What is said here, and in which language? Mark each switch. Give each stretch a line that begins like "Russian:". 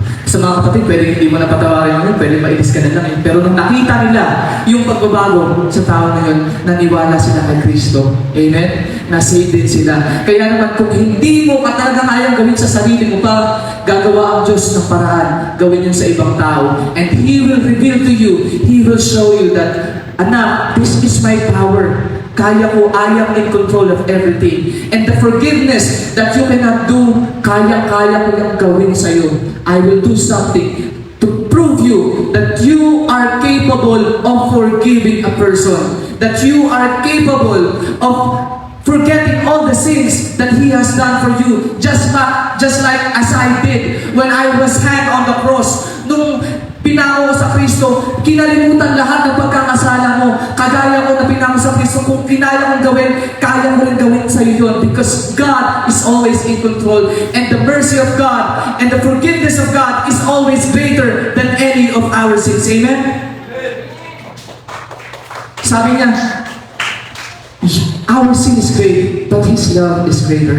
Filipino: Sa mga kapatid, pwede hindi mo na patawarin yun, pwede mailis ka na lang. Pero nung nakita nila yung pagbabago sa tao na yun, naniwala sila kay Kristo. Amen? Nasave din sila. Kaya naman kung hindi mo ka talaga kayang gawin sa sarili mo pa, gagawa ang Diyos ng paraan, gawin yun sa ibang tao.
English: And He will reveal to you, He will show you that, anak, this is my power.
Filipino: Kaya ko,
English: I am in control of everything. And the forgiveness that you cannot do,
Filipino: kaya-kaya ko yung gawin sa'yo.
English: I will do something to prove you that you are capable of forgiving a person. That you are capable of forgetting all the sins that He has done for you. Just like as I did when I was hanged on the cross.
Filipino: Nung pinako sa Kristo, kinalimutan lahat ng pagkakasala mo. Kagaya ko na pinako sa Kristo, kung kinaya kong gawin, kaya ko rin gawin sa iyo yun.
English: Because God is always in control. And the mercy of God and the forgiveness of God is always greater than any of our sins. Amen? Sabi niya, our sin is great, but His love is greater.